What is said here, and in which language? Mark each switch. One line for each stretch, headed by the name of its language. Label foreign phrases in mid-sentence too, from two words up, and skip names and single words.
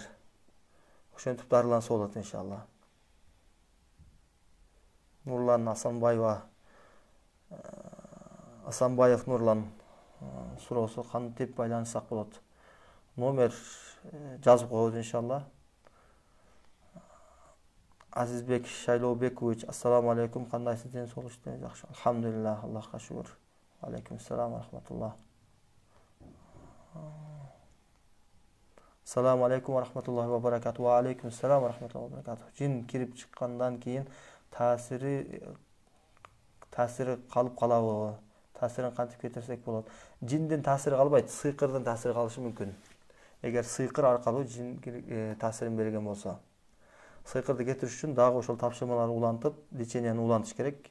Kyrgyz: Ошентип дарыланса болот иншалла. Нурлан Асанбаев Нурлан суроосу кантип байланышсак болот? Номер жазып коебуз иншалла. Азизбек Шайлообекович,
Arabic: السلام عليكم,
Kyrgyz: кандайсыз, ден соолукту? Жакшы, алхамдулилlah, Аллахка шүгүр.
Arabic: عليكم السلام ورحمة الله. السلام عليكم ورحمة الله وبركاته. وعليكم السلام ورحمة الله وبركاته.
Kyrgyz: Жин кирип чыккандан кийин таасири калып калабы? Таасирин кантип кетирсек болот? Жиндин таасири калбайт, сыйкырдын таасири калышы мүмкүн. Эгер сыйкыр аркылуу жин таасирин берген болсо. Сыйкырды кетириш үчүн дагы ошол тапшырмаларды улантып, леченияны улантыш керек.